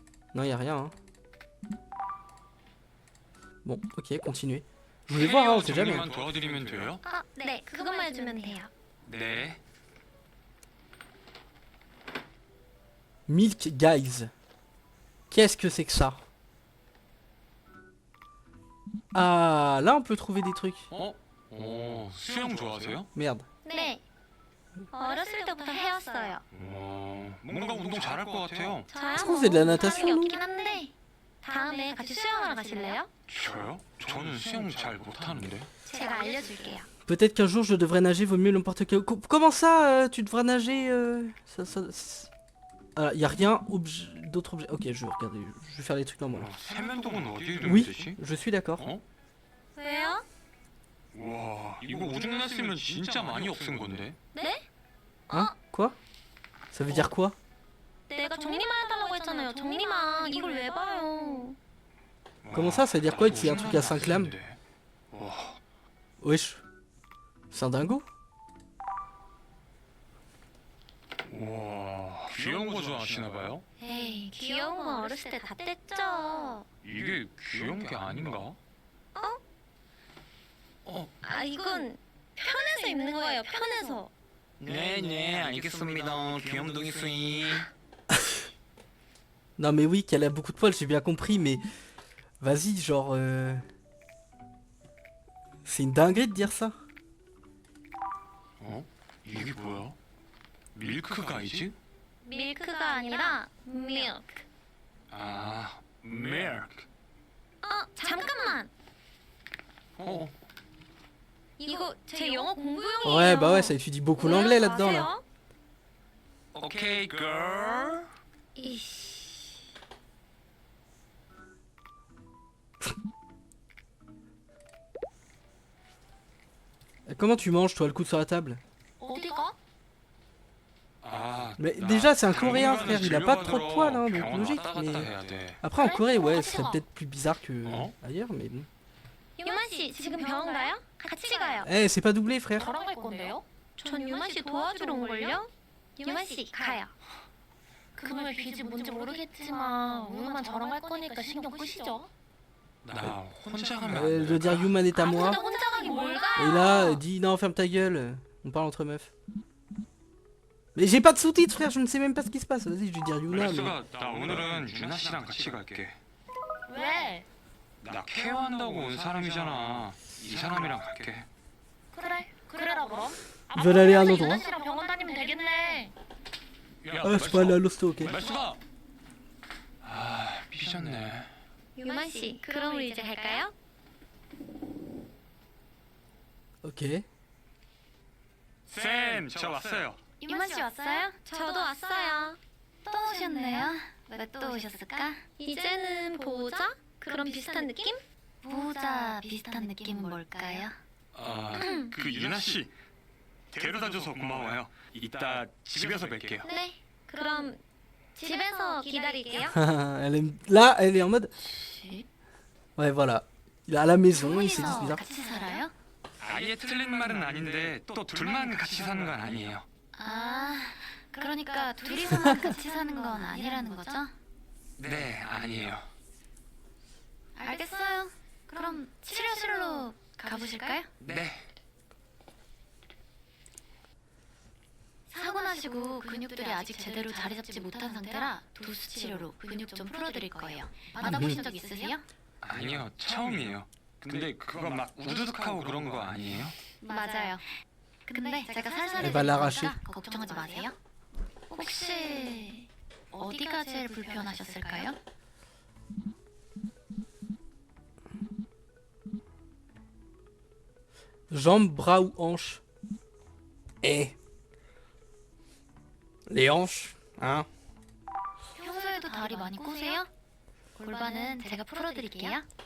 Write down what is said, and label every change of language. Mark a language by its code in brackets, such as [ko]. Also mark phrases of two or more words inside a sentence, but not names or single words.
[fr] Non, y a rien. Hein. Bon, ok, continuez. Je voulais voir, hein, on sait jamais. [ko] 정리만 도와드리면 돼요? 아, 네, 그것만 해주면 돼요. 네. [fr] Milk Guys. Qu'est-ce que c'est que ça? Ah, là on peut trouver des trucs. [ko] 수영 좋아하세요? [fr] Merde. [ko] 네. 어렸을 때부터 해왔어요. 뭔가 운동 잘할 것 같아요. 저야 [fr] Est-ce qu'on faisait de la natation, [ko] 자격이 [fr] nous? [ko] 없긴 한데 다음에 같이 수영하러 가실래요? 저요? 저는 수영 잘 못하는데. 제가 알려줄게요. [fr] Peut-être qu'un jour je devrais nager, vaut mieux n'importe quel... Comment ça, tu devrais nager Ah, y a rien d'autre objet. Ok, je vais regarder, je vais faire les trucs normaux. [ko] 세면도구는 어디에 두면 [fr] Oui, [ko] 되지? [fr] je suis d'accord. [ko] 왜요? 와, 이거 오줌 났으면 진짜 많이 없은 건데. 네? [fr] Hein? Quoi? Ça veut dire quoi? [ko] 내가 정리만 해달라고 했잖아요. 정리만. 이걸 왜 봐요? [fr] Comment ça, ça veut dire quoi? C'est un truc à 5 lames? [ko] 와, [fr] Wesh. C'est un dingo? [ko] 와, 귀여운 거 좋아하시나 봐요? 에이, 귀여운 건 어렸을 때 다 뗐죠. 이게 귀여운 게 아닌가? 아, 이건 편해서 입는 거예요. 편해서. 네, 알겠습니다. 귀염둥이 스윙. [fr] Non mais oui, qu'elle a beaucoup de poils, j'ai bien compris, mais... Vas-y, genre... C'est une dinguerie de dire ça. [ko] 이게 뭐야? 밀크 가이즈? 밀크가 아니라 milk. 아, 밀크. 잠깐만. 이거 제 영어 공부용이에요. [fr] Ouais, bah ouais, ça étudie beaucoup l'anglais là-dedans, là. [ko] 오케이, girl. 이씨. [fr] Comment tu manges, toi, le coude sur la table? [ko] 어디가? [fr] Mais déjà, c'est un coréen, frère, il a pas trop de poils, hein, donc logique, mais... Après, en Corée, ouais, ce serait peut-être plus bizarre que ailleurs, mais bon. [ko] 유만 씨, 지금 병원 가요? 같이 가요. [fr] Eh, c'est pas doublé, frère. [ko] 저랑 갈 건데요? 전 유만 씨 도와주러 온 걸요? 유만 씨 가요. 그놈의 빚이 뭔지 모르겠지만 우유만 저랑 갈 거니까 신경 끄시죠? 나 혼자 가면 안 [fr] Elle doit dire Yuman est à moi. [ko] 근데 혼자 가기 뭘 [fr] Et [ko] 가요? [fr] là, elle dit non, ferme ta gueule. On parle entre meufs. Mais j'ai pas de sous-titres, frère, je ne sais même pas ce qui se passe. Vas-y, je vais dire Yuna, mais. [ko] 말수가 나 오늘은 유나 씨랑 같이 갈게. 왜? 나 케어한다고 온 사람이잖아. 이 사람이랑 갈게. 그래라 그럼. [fr] Ils veulent aller à un endroit. [ko] 유나 씨랑 병원 다니면 되겠네. 야, [fr] Ah, je peux aller à l'hosto, ok. [ko] 말수가. 아, 삐졌네. 유만 씨, 그럼 우리 이제 갈까요? [fr] Ok. [ko] 쌤, 저 왔어요. 유만 씨 왔어요? 저도 왔어요. 또 오셨네요. 왜 또 오셨을까? 이제는 보호자? 그런 비슷한 느낌? 보호자 비슷한 느낌은 뭘까요? 아, 그 유나 씨 데려다줘서 고마워요. 이따 집에서 뵐게요. 네, 그럼 집에서 기다릴게요. [fr] Elle aime... Là, elle est en mode. Ouais, voilà. Il est à la maison, il s'est dit [ko] 둘이서 [fr] bizarre. [ko] 같이 살아요? 아예 틀린 말은 아닌데 또 둘만 같이 사는 건 아니에요. 아, 그러니까 둘이서만 같이 사는 건 아니라는 거죠? 네, 아니에요. 알겠어요. 그럼 치료실로 가보실까요? 네. 사고 나시고 근육들이 아직 제대로 자리 잡지 못한 상태라 도수 치료로 근육 좀 풀어드릴 거예요. 받아보신 적 있으세요? 아니요, 처음이에요. 근데 그거 막 우두둑하고 그런 거 아니에요? 맞아요. 근데 제가 살살 [fr] Elle va l'arracher. [ko] 해드리니까 걱정하지 마세요. 혹시 어디가 제일 불편하셨을까요? [fr] Jambes, bras ou hanches? Eh. Les hanches, hein? [ko] 평소에도 다리 많이 꼬세요? 골반은 제가 풀어드릴게요.